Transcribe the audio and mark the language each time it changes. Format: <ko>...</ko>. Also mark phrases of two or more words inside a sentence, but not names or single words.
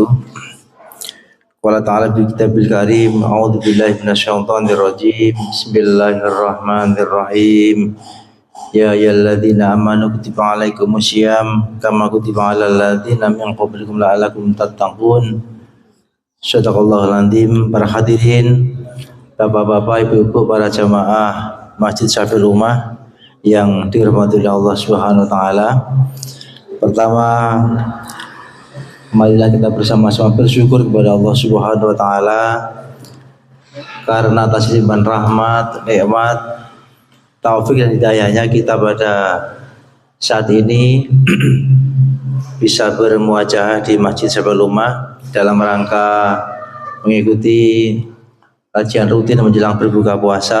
<ar>قال تعالى بكتاب الكريم، أعوذ بالله من الشيطان الرجيم. بسم الله الرحمن الرحيم. يا أيها الذين آمنوا كتب عليكم الصيام كما كتب على الذين من قبلكم لعلكم تتقون. صدق الله العظيم.</ar> <id>Para hadirin, bapak-bapak, ibu-ibu, para jamaah Masjid Syafi'ul Ummah yang dirahmati oleh Allah</id> <ar>سبحانه وتعالى.</ar> <id>Pertama, marilah kita bersama-sama bersyukur kepada Allah</id> <ar>سبحانه وتعالى</ar> <id>karena atas limpahan rahmat, nikmat, taufik dan hidayahnya kita pada saat ini bisa bermuajah di Masjid Syafi'ul Ummah dalam rangka mengikuti kajian rutin menjelang berbuka puasa.</id>